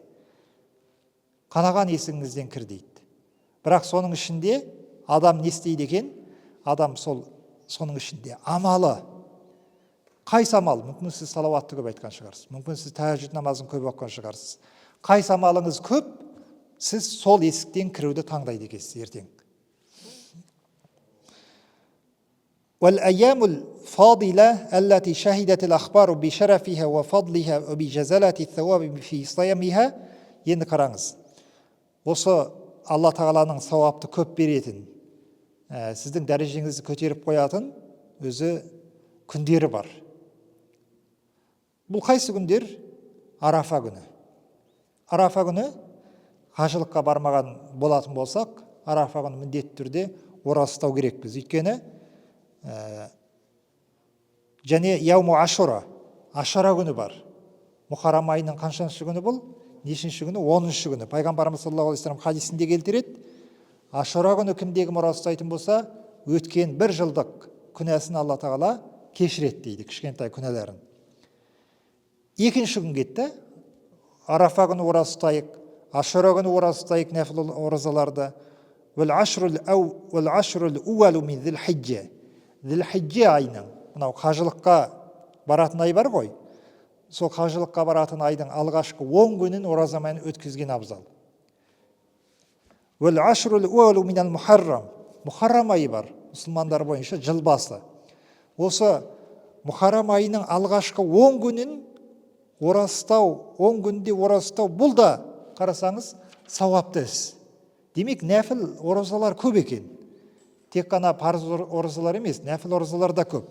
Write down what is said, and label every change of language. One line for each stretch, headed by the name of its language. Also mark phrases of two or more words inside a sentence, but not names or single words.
Kazakh: Қалаған есігіңізден кір дейді. Бірақ соның ішінде адам не істейді екен? Адам соның ішінде амалы. Қайсы амал? Мүмкін сіз салауатты көп айтқан шығарсыз. Мүмкін сіз тәһәжжүд намазын көп оқыған шығарсыз. Қайсы амалыңыз көп, сіз сол есіктен кіруді таңдайды екенсіз ертең.
Arabic: والأيام الفاضلة التي شهدت الأخبار بشرفها وفضلها وبجزالة الثواب في صيامها.
Kazakh: Енді қараңыз. Осы Алла Тағаланың сауапты көп беретін, сіздің дәрежеңізді көтеріп қоятын өзі күндері бар. Бұл қайсы күндер? Арафа күні. Арафа күні қажылыққа бармаған болатын болсақ, Арафа күні міндетті түрде ораза ұстау керекпіз. Өйткені және
Arabic: يوم عاشوراء,
Kazakh: ашура күні бар. Мұхаррам айының қаншаншы күні бұл? Нешінші күні? 10-шы күні. Пайғамбарымыз
Arabic: صلى الله عليه وسلم
Kazakh: хадисінде келтіреді. Ашура күні кімдегі ораза ұстайтын болса, өткен бір жылдық күнәсін Алла Тағала кешіреді дейді, кішкентай күнәләрін. Екінші күн кетті. Арафа күні ораза ұстайық, ашура күні ораза ұстайық нәпіл оразаларды.
Arabic: والعشر الأول من ذي الحجة.
Kazakh: Зил-хиджа айының, мынау қажылыққа баратын ай бар ғой. Сол қажылыққа баратын айдың алғашқы 10 күнін оразамен өткізген абзал.
Arabic: والعشر الأول من المحرم.
Kazakh: Мухаррам айы бар, мұсылмандар бойынша жыл басы. Осы Мұхаррам айының алғашқы 10 күнін оразастау, 10 күнде оразастау, бұл да қарасаңыз сауапты іс. Демек, нәпіл оразалар көп екен. Тек қана парыз оразалар емес, нәпіл оразалар да көп.